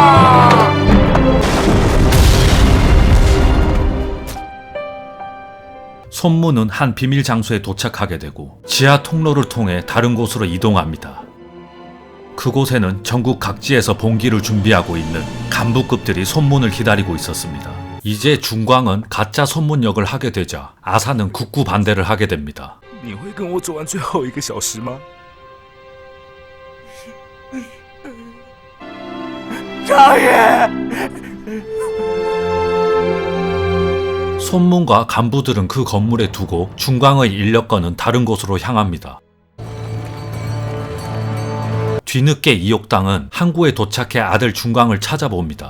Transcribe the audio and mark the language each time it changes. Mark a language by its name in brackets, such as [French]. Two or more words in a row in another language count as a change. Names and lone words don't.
[Korean] 손무는 한 비밀 장소에 도착하게 되고 지하 통로를 통해 다른 곳으로 이동합니다. 그곳에는 전국 각지에서 봉기를 준비하고 있는 간부급들이 손문을 기다리고 있었습니다. 이제 중광은 가짜 손문 역을 하게 되자 아사는 굳고 반대를 하게 됩니다. [Chinese] 你会跟我走完最后1个小时吗？ [Korean] 손문과 간부들은 그 건물에 두고 중광의 인력거는 다른 곳으로 향합니다. 뒤늦게 이옥당은 항구에 도착해 아들 중광을 찾아봅니다.